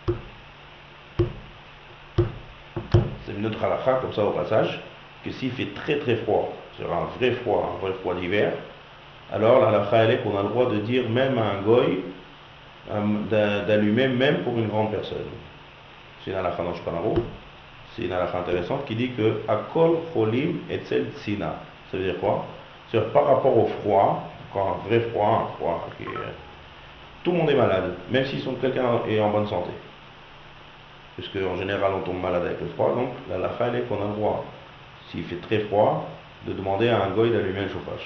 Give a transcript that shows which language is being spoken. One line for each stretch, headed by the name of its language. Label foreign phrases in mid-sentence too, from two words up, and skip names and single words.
French: C'est une autre halakha, comme ça au passage, que s'il fait très très froid, c'est un vrai froid d'hiver, alors la halakha elle est qu'on a le droit de dire même à un goy d'allumer même pour une grande personne. C'est une halakha dans Shpanaro. C'est une halakha intéressante qui dit que
Hebrew: הכל חולים אצל צינה.
French: Ça veut dire quoi? C'est-à-dire par rapport au froid, quand un vrai froid, qui est, tout le monde est malade, même si quelqu'un est en bonne santé. Puisque en général on tombe malade avec le froid, donc la halakha elle est qu'on a le droit, s'il fait très froid, de demander à un goy d'allumer le chauffage.